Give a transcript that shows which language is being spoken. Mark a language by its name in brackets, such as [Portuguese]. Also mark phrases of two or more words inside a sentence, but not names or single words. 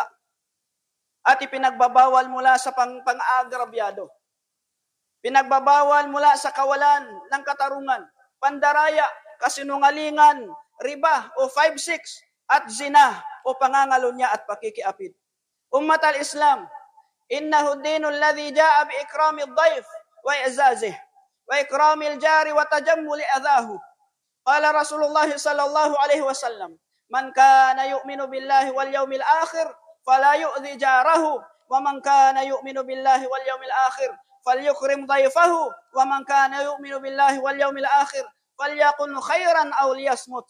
[Filipino] At ipinagbabawal mula sa pang-agrabyado. Pinagbabawal mula sa kawalan ng katarungan, pandaraya, kasinungalingan, riba o 5-6, at zina o pangangalunya at pakikiapid. [Arabic] أمة الإسلام, إنه الدين الذي جاء بإكرام الضيف وإعزازه وإكرام الجار وتحمل أذاه. قال رسول الله صلى الله عليه وسلم من كان يؤمن بالله واليوم الآخر فلا يؤذ جاره ومن كان يؤمن بالله واليوم الآخر فليكرم ضيفه ومن كان يؤمن بالله واليوم الآخر فليقل خيرا أو ليصمت.